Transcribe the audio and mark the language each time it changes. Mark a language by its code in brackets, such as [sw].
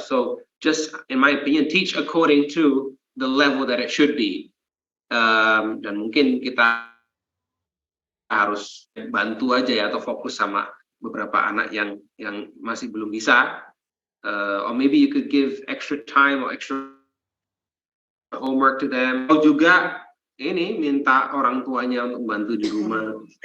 [en] So, just in my opinion, teach according to the level that it should be. [id] Dan mungkin kita harus bantu aja ya, atau fokus sama beberapa anak yang masih belum bisa. [en] Or maybe you could give extra time or extra homework to them. [id] Atau juga ini minta orang tuanya untuk bantu di rumah.